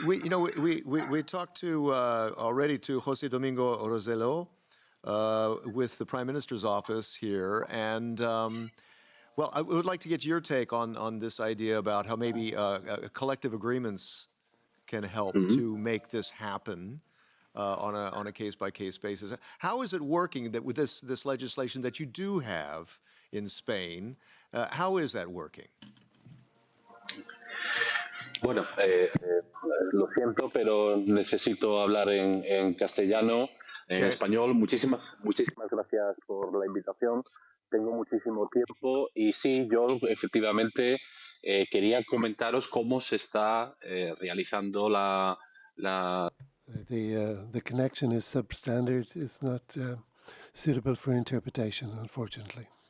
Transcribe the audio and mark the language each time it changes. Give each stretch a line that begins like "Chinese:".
English: We talked to already to Jose Domingo Rossello with the Prime Minister's office here, and well, I would like to get your take on this idea about how maybe collective agreements can help to make this happen on a case-by-case basis. How is it working that with this legislation that you do have in Spain? How is that working?
Spanish: Bueno, lo siento, pero necesito hablar en castellano, en español. Muchísimas gracias por la invitación. Tengo muchísimo tiempo y sí, yo efectivamente quería comentaros cómo se está realizando
English: The connection is substandard. It's not suitable for interpretation, unfortunately.